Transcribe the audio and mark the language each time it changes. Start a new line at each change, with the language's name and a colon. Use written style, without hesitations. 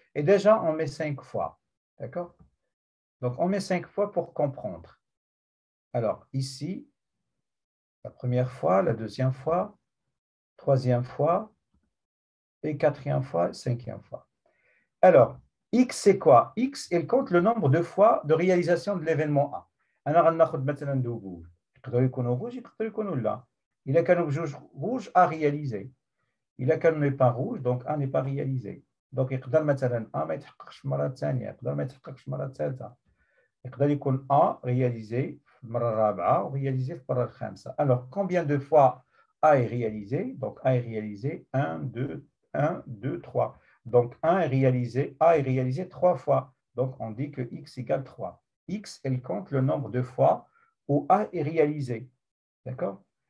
French: Et déjà, on met 5 fois. D'accord? Donc, on met 5 fois pour comprendre. Alors, ici, la première fois, la deuxième fois, troisième fois, et quatrième fois, cinquième fois. Alors, X, c'est quoi? X, il compte le nombre de fois de réalisation de l'événement A.
Arabic: أنا غناخد مثلا دو بول يقدروا يكونوا rouge يقدروا يكونوا لا. إلا كانوا بجوج
French: rouge A réalisé.
Arabic: إلا كانوا
French: n'est pas rouge donc A n'est pas réalisé.
Arabic: donc يقدر مثلا A ما يتحققش المرة الثانية يقدر ما يتحققش المرة الثالثة. يقدر يكون A réalisé في المرة الرابعة و réalisé في المرة الخامسة.
French: Alors, combien de fois A est réalisé? Donc, A est réalisé 1, 2, 1, 2, 3. Donc, A est réalisé 3 fois. Donc, on dit que X égale 3. X, elle compte le nombre de fois où A est réalisé. D'accord?